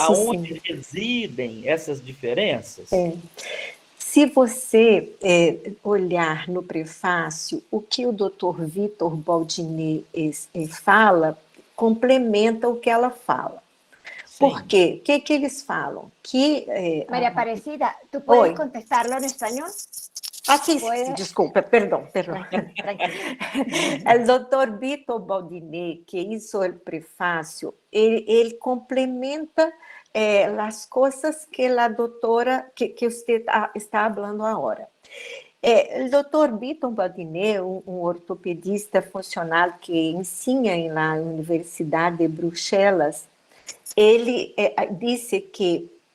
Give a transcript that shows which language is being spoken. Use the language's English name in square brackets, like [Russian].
[Portuguese] aonde sim. residem essas diferenças? Se você olhar no prefácio, o que o Dr. Vitor Baldini fala, complementa o que ela fala. Por quê? O que eles falam? Que, [Spanish] María Aparecida, ¿tú puedes contestarlo en español? [Portuguese] Sí, desculpa, perdão. [Spanish] Tranquilo. [Portuguese] O doutor Vitor Baldini, [Spanish] que hizo [Portuguese] o prefácio, ele complementa as coisas que a doutora, que você está falando agora. O doutor Vitor Baldini, um ortopedista funcional que ensina na Universidade de Bruxelas, ele disse que